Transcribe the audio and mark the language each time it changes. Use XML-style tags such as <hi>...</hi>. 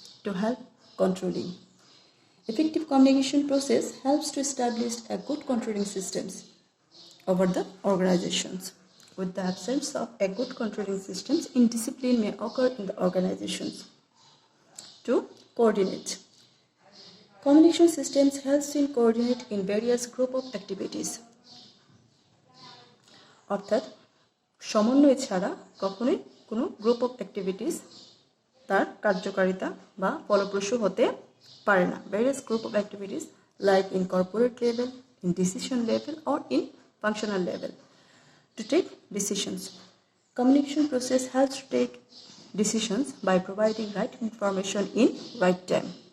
<en>To help controlling. Effective communication process helps to establish a good controlling systems over the organizations. With the absence of a good controlling systems, indiscipline may occur in the organizations. To coordinate. Communication systems helps in coordinate in various group of activities.</en> <bn>অর্থাৎ সমন্বয় ছাড়া কখনোই কোনো group of activities তার কার্যকারিতা বা ফলপ্রসূ হতে পারে না.</bn> <en>Various group of activities like in corporate level, in decision level or in functional level. To take decisions. Communication process helps to take decisions by providing right information in right time.</en>